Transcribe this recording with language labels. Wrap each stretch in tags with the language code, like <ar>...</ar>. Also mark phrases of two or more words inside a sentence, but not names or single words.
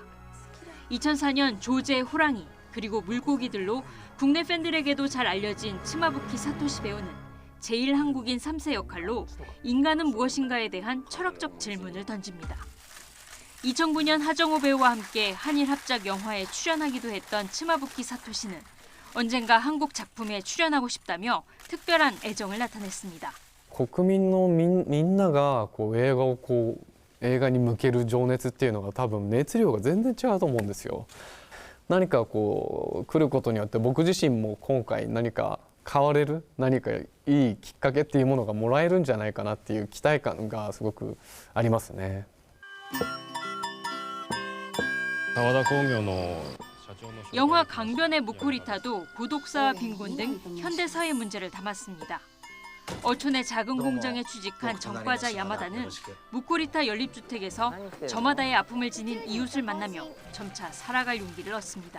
<ko>2004년 조제 호랑이 그리고 물고기들로 국내 팬들에게도 잘 알려진 치마부키 사토시 배우는 제1한국인 3세 역할로 인간은 무엇인가에 대한 철학적 질문을 던집니다. 2009년 하정우 배우와 함께 한일 합작 영화에 출연하기도 했던 치마부키 사토시는 언젠가 한국 작품에 출연하고 싶다며 특별한 애정을 나타냈습니다.</ko> <ja>国民のみんなが映画を映画に向ける情熱っていうのが多分熱量が全然違うと思うんですよ。何か来ることによって僕自身も今回何か変われる何かいいきっかけっていうものがもらえるんじゃないかなっていう期待感がすごくありますね。澤田工業の</ja> <ko>영화 강변의 무코리타도 고독사와 빈곤 등 현대 사회 문제를 담았습니다. 어촌의 작은 공장에 취직한 정과자 야마다는 무코리타 연립주택에서 저마다의 아픔을 지닌 이웃을 만나며 점차 살아갈 용기를 얻습니다.</ko>